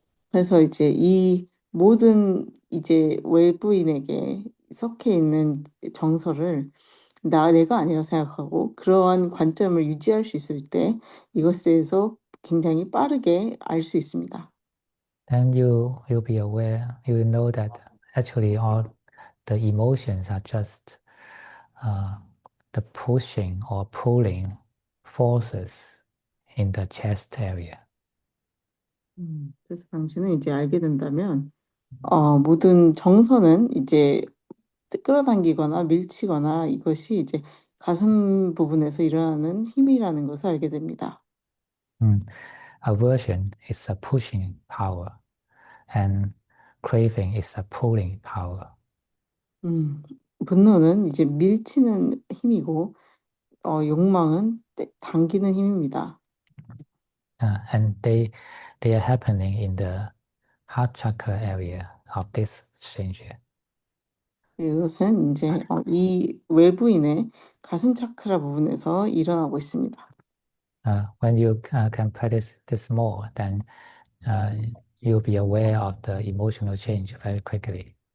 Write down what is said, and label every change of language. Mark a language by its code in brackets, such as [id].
[ko] 그래서 이제 이 모든 이제 외부인에게 섞여 있는 정서를 내가 아니라 생각하고 그러한 관점을 유지할 수 있을 때 이것에 대해서 굉장히 빠르게 알 수 있습니다. [en] Then you'll be aware. You know that actually all the emotions are just the pushing or pulling forces in the chest area. [ko] 그래서 당신은 이제 알게 된다면 모든 정서는 이제 끌어당기거나 밀치거나 이것이 이제 가슴 부분에서 일어나는 힘이라는 것을 알게 됩니다. [en] Aversion is a pushing power, and craving is a pulling power. [ko] 분노는 이제 밀치는 힘이고 욕망은 당기는 힘입니다. [en] And they are happening in the heart chakra area of this stranger. [ko] 이것은 이제 이 외부인의 가슴 차크라 부분에서 일어나고 있습니다. [en] When you can practice this more, then you'll be aware of the emotional change very quickly.